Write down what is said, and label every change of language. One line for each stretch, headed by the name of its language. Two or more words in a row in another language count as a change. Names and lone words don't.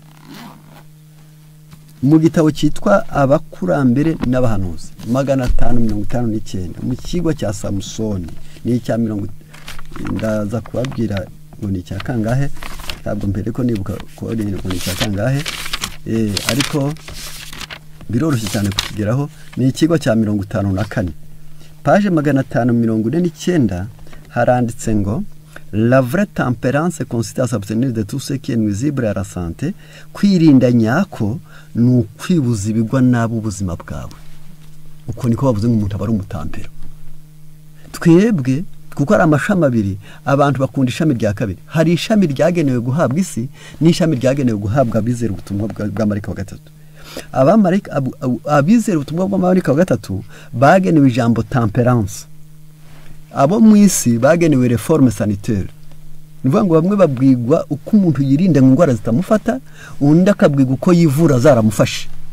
Kinyarwanda: mu gitabo cyitwa abakurambere n'abahanuzi 559 mu kigo cya Samusoni ni icya 70 ndaza kubabwira ngo ni cya kangahe ntabwo mbere ko nibuka ko ni cya kangahe ariko biroroshye cyane kukigeraho ni ikigo cya 54 page 549 haranditse ngo
French: la vraie tempérance consiste à s'abstenir de tout ce qui est nuisible à la santé
Kinyarwanda: kwirinda nyako ni ukwibuza ibigwa nabi ubuzima bwawe uko niko bavuze ngo umuntu aba ari umutampero twebwe kuko ari amashami abiri abantu bakunda ishami rya kabiri hari ishami ryagenewe guhabwa isi n'ishami ryagenewe guhabwa abizera ubutumwa bwa marika wa gatatu abamarika abizera ubutumwa bwa marika wa gatatu bagenewe ijambo tempérance abo mu isi bagenewe
French: reforme sanitaire
Kinyarwanda: nivuga ngo bamwe babwigwa uko umuntu yirinda ingwara zitamufata undi akabwigwa uko yivura zaramufashe